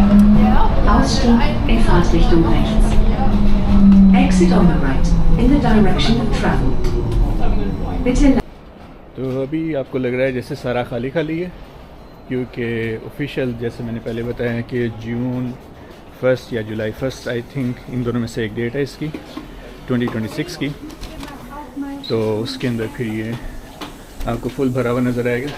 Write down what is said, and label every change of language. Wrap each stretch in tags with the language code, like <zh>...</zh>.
<de>Ausstieg in Fahrtrichtung rechts.</de> <en>Exit on the right in the direction of travel.</en> <de>Bitte.</de> <hi>तो अभी आपको लग रहा है जैसे सारा खाली खाली है, क्योंकि ऑफिशियल जैसे मैंने पहले बताया कि जून 1 या जुलाई 1 आई थिंक, इन दोनों में से एक डेट है इसकी 2026 की, तो उसके अंदर फिर ये आपको फुल भरा हुआ नज़र आएगा।</hi>